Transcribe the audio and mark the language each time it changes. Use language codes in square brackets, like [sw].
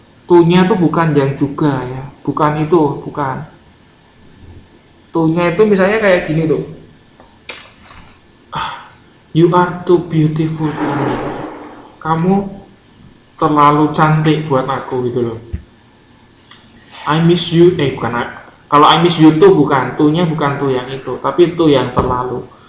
[id] To-nya tuh bukan yang juga ya. Bukan itu, bukan. To-nya itu misalnya kayak gini tuh. [en] You are too beautiful for me. [id] Kamu terlalu cantik buat aku gitu loh. [en] I miss you, [id] bukan. Kalau I miss you tuh bukan, tuh-nya bukan tuh yang itu, tapi tuh yang terlalu.